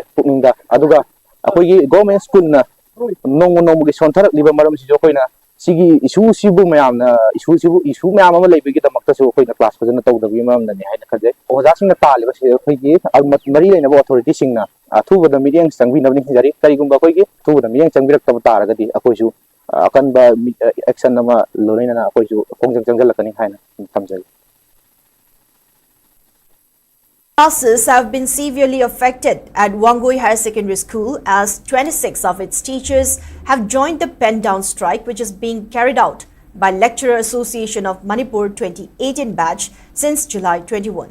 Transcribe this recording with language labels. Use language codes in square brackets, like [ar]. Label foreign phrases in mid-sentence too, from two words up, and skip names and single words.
[mni] ꯄꯨꯛꯅꯤꯡꯗ ꯑꯗꯨꯒ ꯑꯩꯈꯣꯏꯒꯤ ꯒꯣꯔꯃꯦꯟ ꯁ꯭ꯀꯨꯜꯅ ꯅꯣꯡꯃ ꯅꯣꯡꯃꯒꯤ ꯁꯣꯟꯊꯔꯛꯂꯤꯕ ꯃꯔꯝꯁꯤꯁꯨ ꯑꯩꯈꯣꯏꯅ ꯁꯤꯒꯤ ꯏꯁꯨꯁꯤꯕꯨ ꯃꯌꯥꯝꯅ ꯏꯁꯨ ꯃꯌꯥꯝ ꯑꯃ ꯂꯩꯕꯒꯤꯗꯃꯛꯇꯁꯨ ꯑꯩꯈꯣꯏꯅ ꯀ꯭ꯂꯥꯁ ꯐꯖꯅ ꯇꯧꯗꯕꯒꯤ ꯃꯔꯝꯗꯅꯤ ꯍꯥꯏꯅ ꯈꯟꯖꯩ ꯑꯣꯖꯥꯁꯤꯡꯅ ꯇꯥꯜꯂꯤꯕꯁꯤ ꯑꯩꯈꯣꯏꯒꯤ ꯃꯔꯤ ꯂꯩꯅꯕ ꯑꯣꯊꯣꯔꯤꯇꯤꯁꯤꯡꯅ ꯑꯊꯨꯕꯗ ꯃꯤꯠꯌꯦꯡ ꯆꯪꯕꯤꯅꯕꯅꯤ ꯈꯟꯖꯔꯤ ꯀꯔꯤꯒꯨꯝꯕ ꯑꯩꯈꯣꯏꯒꯤ ꯑꯊꯨꯕꯗ ꯃꯤꯠꯌꯦꯡ ꯆꯪꯕꯤꯔꯛꯇꯕ ꯇꯥꯔꯒꯗꯤ ꯑꯩꯈꯣꯏꯁꯨ ꯑꯀꯟꯕ ꯑꯦꯛꯁꯟ ꯑꯃ ꯂꯣꯏꯅꯅ ꯑꯩꯈꯣꯏꯁꯨ ꯈꯣꯡꯖꯪ ꯆꯪꯁꯤꯜꯂꯛꯀꯅꯤ ꯍꯥꯏꯅ ꯊꯝꯖꯒꯦ [en] Classes have been severely affected at Wangoi Higher Secondary School as 26 of its teachers have joined the pen-down strike which is being carried out by Lecturer Association of Manipur 2018 batch since July 21.